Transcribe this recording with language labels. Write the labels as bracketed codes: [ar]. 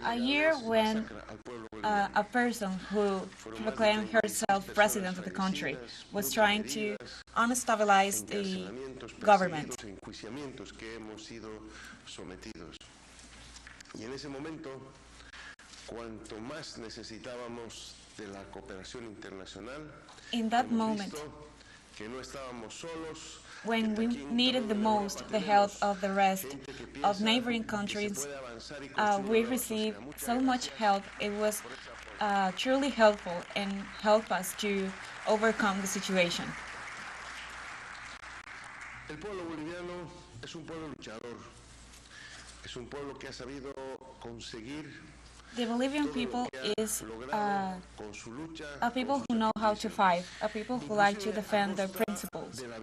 [en] a year when a person who proclaimed herself president of the country was trying to unstabilize the government. [es] Que hemos sido sometidos. Y en ese momento, cuanto más necesitábamos de la cooperación internacional, [en] in that moment, [es] que no estábamos solos, [en] when we needed the most the help of the rest of neighboring countries, we received so much help. It was truly helpful and helped us to overcome the situation. [es] El pueblo boliviano es un pueblo luchador. Es un pueblo que ha sabido conseguir. [en] The Bolivian people is a people who know how to fight, a people who like to defend their principles.